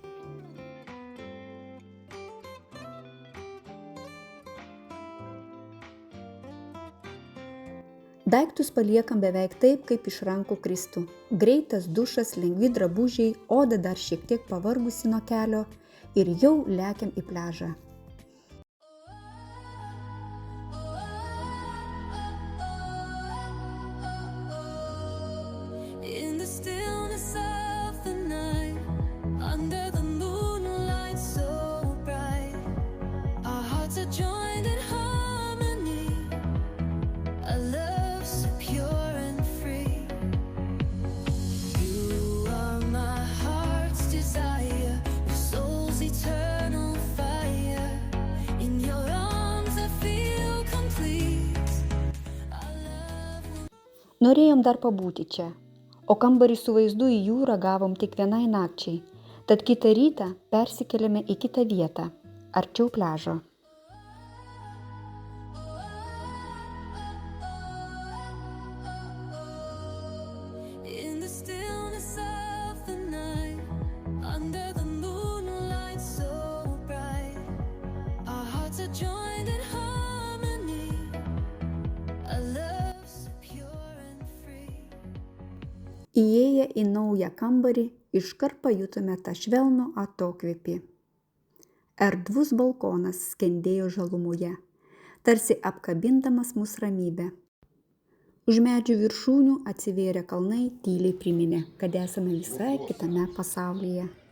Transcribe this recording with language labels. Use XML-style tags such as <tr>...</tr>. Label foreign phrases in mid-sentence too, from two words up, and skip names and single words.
<lt>Daiktus paliekam beveik taip, kaip iš rankų kristų. Greitas dušas, lengvi drabužiai, oda dar šiek tiek pavargusi nuo kelio ir jau lekiam į pliažą.</lt> <en>In the stillness of the night, under the moonlight so bright, our hearts are joined in harmony, a love so pure and free. You are my heart's desire, your soul's eternal fire. In your arms I feel complete. Our love will</en> <lt>Norėjom dar pabūti čia, o kambarį su vaizdu į jūrą gavom tik vienai nakčiai, tad kitą rytą persikėlėme į kitą vietą, arčiau pliažo.</lt> <en>in the stillness of the night, under the moonlight so bright, our hearts are joined in harmony, a love so pure and free.</en> <lt>Įėję į naują kambarį, iškart pajutome tą švelnų atokvėpį. Erdvus balkonas skendėjo žalumoje, tarsi apkabindamas mus ramybę. Už medžių viršūnių atsivėrę kalnai tyliai priminė, kad esame visai kitame pasaulyje.</lt>